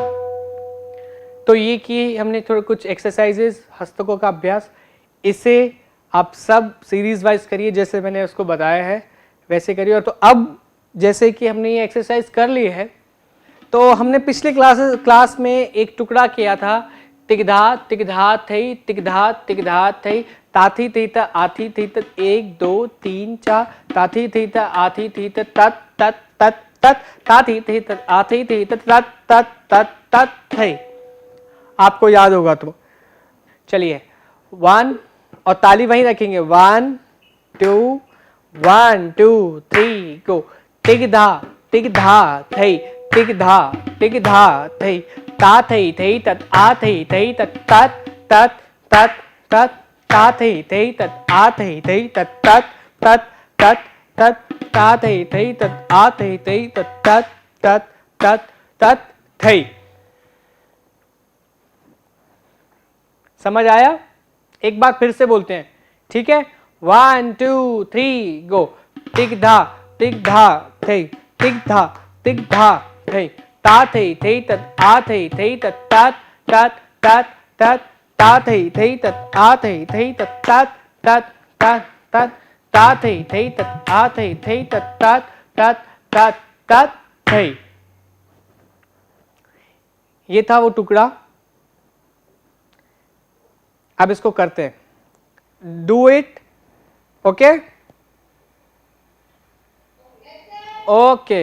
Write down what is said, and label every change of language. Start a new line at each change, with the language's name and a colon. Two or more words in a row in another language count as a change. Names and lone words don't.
Hindi: तो ये किए हमने थोड़ा कुछ एक्सरसाइजेस, हस्तकों का अभ्यास। इसे आप सब
English: series wise
Hindi: करिए, जैसे मैंने उसको बताया है वैसे करिए। और तो अब जैसे कि हमने ये एक्सरसाइज कर ली है, तो हमने पिछले क्लास में एक टुकड़ा किया था, तिगधा तिगधा थई तिगधा तिगधा थई ताथी थी त आथी थी त 1 2 3 4 ताथी थी त आथी थी त तत तत तत तत ताथी थी त आथी थी त तत तत तत तत थई। आपको याद होगा तो चलिए 1 और ताली वहीं रखेंगे। 1 2 1 2 3 गो। तिगधा तिगधा थई तिगधा तिगधा थई ता थई थई तत आ थई थई तत तत तत तत तत ता थई थई तत आ थई थई तत तत तत तत तत ता थई थई तत आ थई थई तत तत तत तत तत थई। समझ आया? एक बार फिर से बोलते हैं, ठीक है? 1 2 3 गो। तिगधा तिगधा थई तिगधा तिगधा थई ता थई थई तत आ थई थई तत तत तत तत तत ता थई थई तत आ थई थई तत तत तत तत तत ता थई थई तत आ थई थई तत तत तत तत तत थई। ये था वो टुकड़ा। अब इसको करते हैं।
English: Do it. Okay okay.